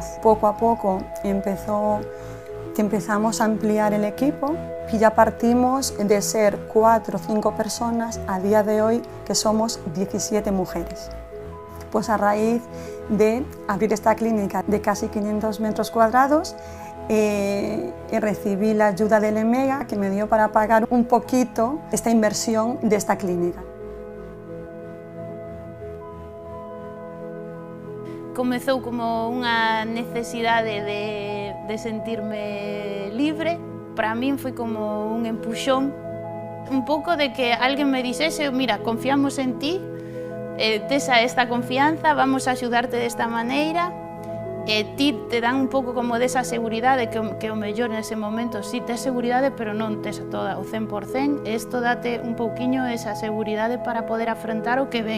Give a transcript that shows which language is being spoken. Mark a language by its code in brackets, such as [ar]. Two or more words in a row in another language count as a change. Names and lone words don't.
[es] Poco a poco empezamos a ampliar el equipo y ya partimos de ser 4 o 5 personas a día de hoy que somos 17 mujeres. Pues a raíz de abrir esta clínica de casi 500 metros cuadrados, recibí la ayuda del EMEGA que me dio para pagar un poquito esta inversión de esta clínica. [gl] Comezou como unha necesidade de sentirme libre. Para min foi como un empuxón, un pouco de que alguén me dixese, mira, confiamos en ti, tes esta confianza, vamos a axudarte desta maneira, ti te dan un pouco como desa seguridade que o mellor nese momento sí tes seguridade, pero non tes toda o 100%, e isto date un pouquiño esa seguridade para poder afrontar o que ven.